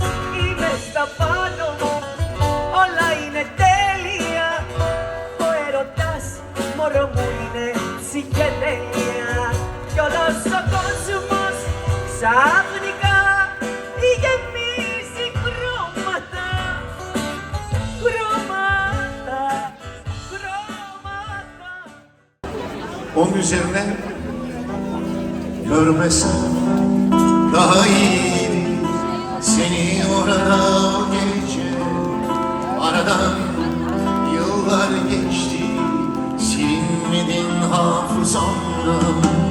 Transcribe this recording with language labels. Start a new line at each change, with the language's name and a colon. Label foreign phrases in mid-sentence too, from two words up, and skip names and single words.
Greek: Είμαι στα πάνω μου, όλα είναι τέλεια, ο έρωτας μωρό μου είναι ψυχεδέλεια. Κι όλος ο κόσμος ξαφνικά γεμίζει χρώματα, χρώματα, χρώματα.
Turkish: Onun üzerine görmesem daha iyiydi seni orada gece. Aradan yıllar geçti, silinmedin hafızamdan.